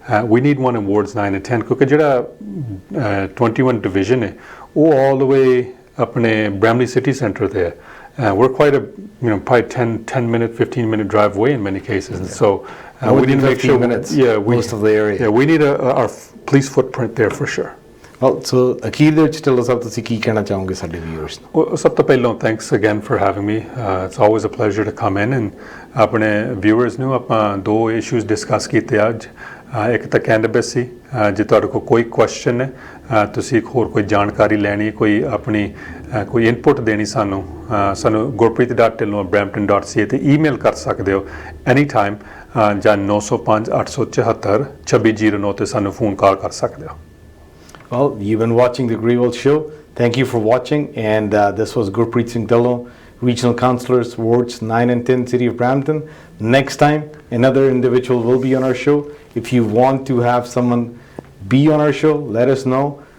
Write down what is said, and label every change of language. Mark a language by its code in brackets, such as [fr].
[en] We need one in Wards 9 and 10. Because [hi] jada 21 division hai, [en] all the way up in Bramley City Centre there. We're quite probably 10-minute, 15-minute drive away in many cases. And so we need to make sure minutes, most of the area. Yeah, we need our police footprint there for sure. [pa] Well, so ਅਖੀਰ ਦੇ ਵਿੱਚ ਢਿੱਲੋਂ ਸਾਹਿਬ ਤੁਸੀਂ ਕੀ ਕਹਿਣਾ ਚਾਹੋਗੇ ਸਾਡੇ viewers ਨੂੰ ਸਭ ਤੋਂ ਪਹਿਲਾਂ [en] thanks again for having me. It's always a pleasure to come in and [pa] ਆਪਣੇ viewers ਨੂੰ ਆਪਾਂ ਦੋ issues discuss ਕੀਤੇ ਅੱਜ ਇੱਕ ਤਾਂ cannabis ਸੀ ਜੇ ਤੁਹਾਡੇ ਕੋਲ ਕੋਈ question ਹੈ ਤੁਸੀਂ ਹੋਰ ਕੋਈ ਜਾਣਕਾਰੀ ਲੈਣੀ ਕੋਈ ਆਪਣੀ ਕੋਈ ਇਨਪੁਟ ਦੇਣੀ ਸਾਨੂੰ gurpreet.dhillon@brampton.ca ਤੇ ਈਮੇਲ ਕਰ ਸਕਦੇ ਹੋ ਐਨੀ ਟਾਈਮ ਜਾਂ 905 874 2609 ਤੇ ਸਾਨੂੰ ਫੋਨ ਕਾਲ ਕਰ ਸਕਦੇ ਹੋ [en] Well, you've been watching the Grewalz show. Thank you for watching, and this was Gurpreet Dhillon, Regional Councillors, Wards 9 and 10, City of Brampton. Next time, another individual will be on our show. If you want to have someone be on our show, let us know.